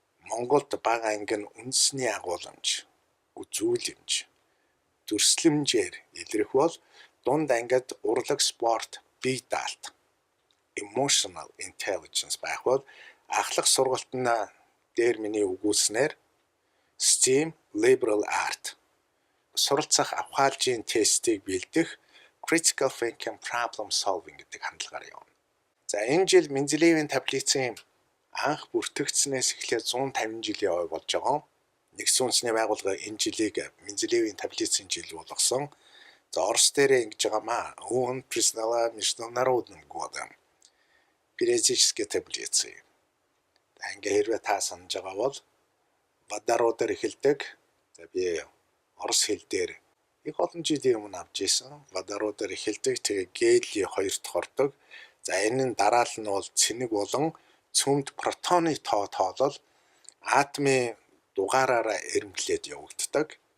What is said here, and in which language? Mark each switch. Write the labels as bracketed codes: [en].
[mn] Монголд бага анги нь үндэсний агуулмж, үзүүлэмж, дүрслэмжээр илэрх бол дунд ангид урлаг спорт, бие даалт, emotional intelligence байх бол ахлах сургалт нь дээр миний үгүүлснээр STEAM, liberal art суралцах авхаалжийн тестийг бэлдэх critical thinking, problem solving гэдэг хандлагаар явна. За энэ жил мензелевийн таблицын анх бүртгэгдснээс эхлээд 150 жилийн ой болж байгаа. Нэгдсэн үндэсний байгууллага энэ жилийг мензелевийн таблицын жил болгосон. За Орос дээр ингэж байгаамаа. [ru] Он признала международным годом периодической таблицы. [mn] Ингээ хэрвээ та санаж байгаа бол водородоор эхэлдэг. За би орос хэл дээр их олон жилийн өмнө авч ирсэн. Водородоор эхэлдэг. Тэгээ гели хоёрт хордог. За энэ нь дараал нь бол цэнэг болон цөмд протоны тоолол атомын дугаараараа эрэмблээд явагддаг.